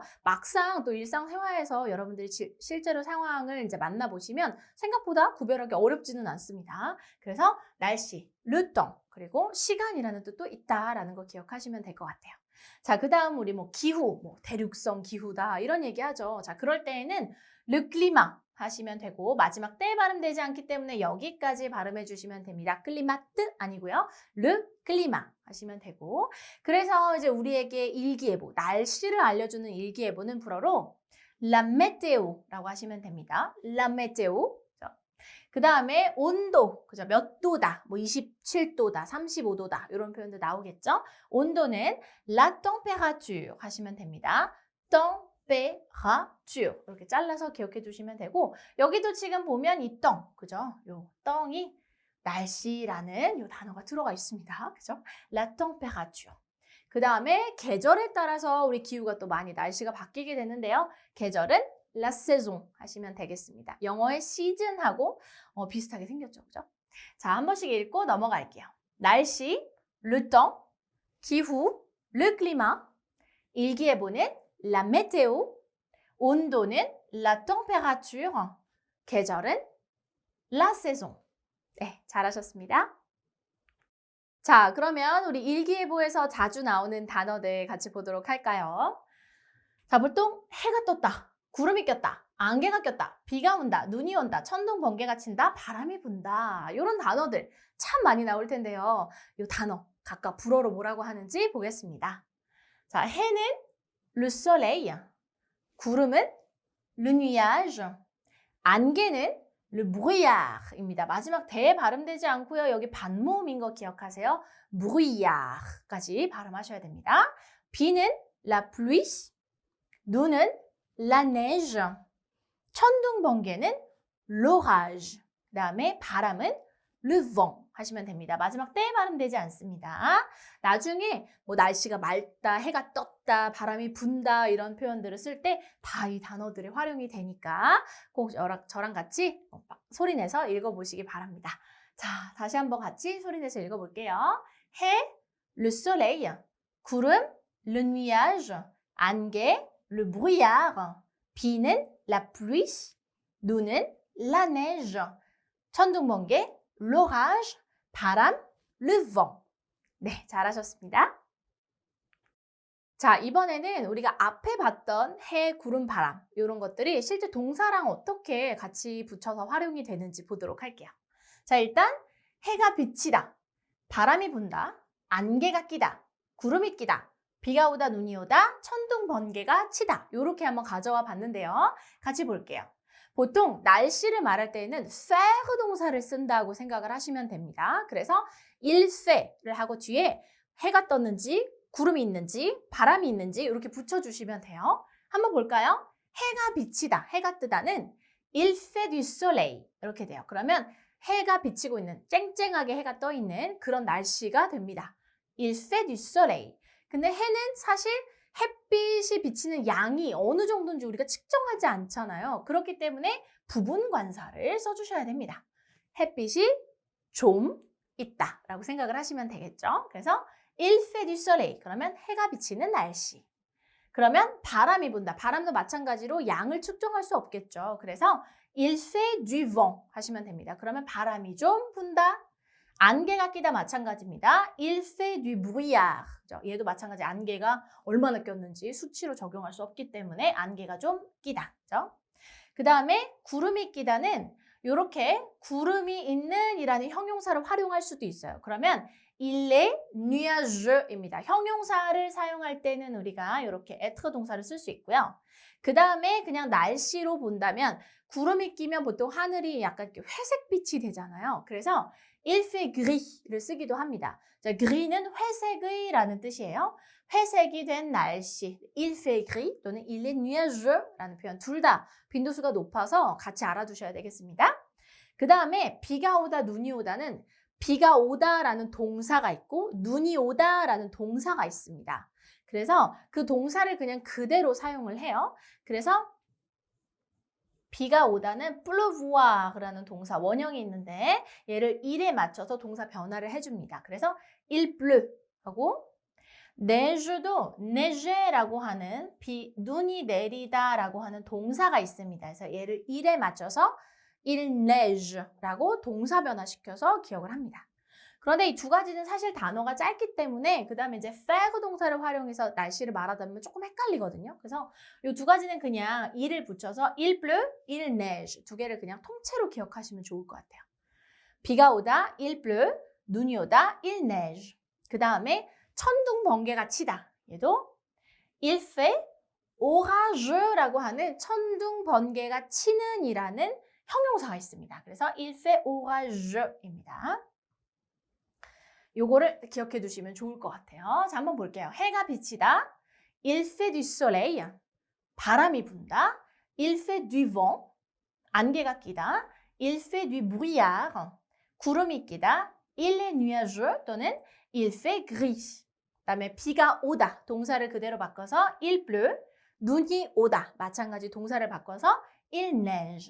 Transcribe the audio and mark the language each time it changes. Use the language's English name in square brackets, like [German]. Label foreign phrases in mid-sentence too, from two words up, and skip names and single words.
[Korean] 막상 또 일상생활에서 여러분들이 실제로 상황을 이제 만나보시면 생각보다 구별하기 어렵지는 않습니다. 그래서 날씨, 르똥, 그리고 시간이라는 뜻도 있다라는 거 기억하시면 될 것 같아요. 자, 그 다음 우리 기후, 대륙성 기후다 이런 얘기하죠. 자, 그럴 때에는 [French] le climat [Korean] 하시면 되고 마지막 때 발음되지 않기 때문에 여기까지 발음해 주시면 됩니다. 클리마트 아니고요. [French] le climat [Korean] 하시면 되고 그래서 이제 우리에게 일기예보, 날씨를 알려주는 일기예보는 불어로 [French] la météo [Korean] 라고 하시면 됩니다. [French] la météo. [Korean] 그 다음에 온도, 그죠? 몇 도다, 27도다, 35도다 이런 표현도 나오겠죠? 온도는 [French] la température [Korean] 하시면 됩니다. température 이렇게 잘라서 기억해 주시면 되고 여기도 지금 보면 이 떵, 그죠? 요 떵이 날씨라는 요 단어가 들어가 있습니다. 그죠? [French] la température. [Korean] 그 다음에 계절에 따라서 우리 기후가 또 많이 날씨가 바뀌게 되는데요. 계절은 [French] la saison [Korean] 하시면 되겠습니다. 영어의 시즌하고 비슷하게 생겼죠. 그죠? 자, 한 번씩 읽고 넘어갈게요. 날씨, [French] le temps, 기후, le climat, 일기예보는 la météo, 온도는 la température, 계절은 la saison. [Korean] 네, 잘하셨습니다. 자, 그러면 우리 일기예보에서 자주 나오는 단어들 같이 보도록 할까요? 자, 보통 해가 떴다, 구름이 꼈다, 안개가 꼈다, 비가 온다, 눈이 온다, 천둥, 번개가 친다, 바람이 분다 이런 단어들 참 많이 나올 텐데요. 이 단어 각각 불어로 뭐라고 하는지 보겠습니다. 자, 해는 [French] le soleil, [Korean] 구름은 [French] le nuage, [Korean] 안개는 [French] le brouillard [Korean] 입니다. 마지막 대 발음되지 않고요. 여기 반모음인 거 기억하세요. brouillard까지 발음하셔야 됩니다. 비는 [French] la pluie, [Korean] 눈은 [French] la neige, [Korean] 천둥 번개는 l'orage, 그 다음에 바람은 [French] le vent [Korean] 하시면 됩니다. 마지막 때 발음되지 않습니다. 나중에 날씨가 맑다, 해가 떴다, 바람이 분다 이런 표현들을 쓸 때 다 이 단어들이 활용이 되니까 꼭 저랑 같이 소리내서 읽어보시기 바랍니다. 자, 다시 한번 같이 소리내서 읽어볼게요. 해, [French] le soleil, 구름, le nuage, 안개, le brouillard, 비는 la pluie, 눈은 la neige, [Korean] 천둥 번개, l'orage, 바람, [French] le vent. [Korean] 네, 잘하셨습니다. 자, 이번에는 우리가 앞에 봤던 해, 구름, 바람 이런 것들이 실제 동사랑 어떻게 같이 붙여서 활용이 되는지 보도록 할게요. 자, 일단 해가 비치다, 바람이 분다, 안개가 끼다, 구름이 끼다, 비가 오다, 눈이 오다, 천둥, 번개가 치다 이렇게 한번 가져와 봤는데요. 같이 볼게요. 보통 날씨를 말할 때에는 faire 동사를 쓴다고 생각을 하시면 됩니다. 그래서 [French] il fait [Korean] 를 하고 뒤에 해가 떴는지 구름이 있는지 바람이 있는지 이렇게 붙여주시면 돼요. 한번 볼까요? 해가 비치다, 해가 뜨다는 [French] il fait du soleil [Korean] 이렇게 돼요. 그러면 해가 비치고 있는 쨍쨍하게 해가 떠 있는 그런 날씨가 됩니다. [French] il fait du soleil. [Korean] 근데 해는 사실 햇빛이 비치는 양이 어느 정도인지 우리가 측정하지 않잖아요. 그렇기 때문에 부분 관사를 써주셔야 됩니다. 햇빛이 좀 있다라고 생각을 하시면 되겠죠. [French] 그래서 il fait du soleil. [Korean] 그러면 해가 비치는 날씨. 그러면 바람이 분다. 바람도 마찬가지로 양을 측정할 수 없겠죠. 그래서 [French] il fait du vent [Korean] 하시면 됩니다. 그러면 바람이 좀 분다. 안개가 끼다 마찬가지입니다. [French] il fait du brouillard. [Korean] 그죠? 얘도 마찬가지 안개가 얼마나 꼈는지 수치로 적용할 수 없기 때문에 안개가 좀 끼다. 그죠? 그 다음에 구름이 끼다는 이렇게 구름이 있는 이라는 형용사를 활용할 수도 있어요. 그러면 [French] il est nuageus [Korean] 입니다. 형용사를 사용할 때는 우리가 이렇게 être 동사를 쓸 수 있고요. 그 다음에 그냥 날씨로 본다면 구름이 끼면 보통 하늘이 약간 이렇게 회색빛이 되잖아요. 그래서 [French] il fait gris [Korean] 를 쓰기도 합니다. 자, gris는 회색의 라는 뜻이에요. 회색이 된 날씨, [French] il fait gris [Korean] 또는 [French] il est nuageus [Korean] 라는 표현 둘 다 빈도수가 높아서 같이 알아두셔야 되겠습니다. 그 다음에 비가 오다, 눈이 오다는 비가 오다라는 동사가 있고 눈이 오다라는 동사가 있습니다. 그래서 그 동사를 그냥 그대로 사용을 해요. 그래서 비가 오다는 pleuvoir라는 동사 원형이 있는데 얘를 일에 맞춰서 동사 변화를 해줍니다. 그래서 [French] il pleut [Korean] 하고 neige도 neiger라고 하는 눈이 내리다라고 하는 동사가 있습니다. 그래서 얘를 일에 맞춰서 [French] il neige [Korean] 라고 동사 변화시켜서 기억을 합니다. 그런데 이 두 가지는 사실 단어가 짧기 때문에 그 다음에 이제 faire 동사를 활용해서 날씨를 말하다 보면 조금 헷갈리거든요. 그래서 이 두 가지는 그냥 일을 붙여서 [French] il pleut, il neige [Korean] 두 개를 그냥 통째로 기억하시면 좋을 것 같아요. 비가 오다, [French] il pleut, [Korean] 눈이 오다, [French] il neige. [Korean] 그 다음에 천둥 번개가 치다. 얘도 [French] il fait orageus [Korean] 라고 하는 천둥 번개가 치는 이라는 형용사가 있습니다. 그래서 [French] il fait orageus [Korean] 입니다. 요거를 기억해 두시면 좋을 것 같아요. 자, 한번 볼게요. 해가 비치다. [French] il fait du soleil. [Korean] 바람이 분다. [French] il fait du vent. [Korean] 안개가 끼다. [French] il fait du brouillard. [Korean] 구름이 끼다. [French] il est nuageux 또는 il fait gris. [Korean] 그다음에 비가 오다. 동사를 그대로 바꿔서 [French] il pleut. [Korean] 눈이 오다. 마찬가지 동사를 바꿔서 [French] il neige.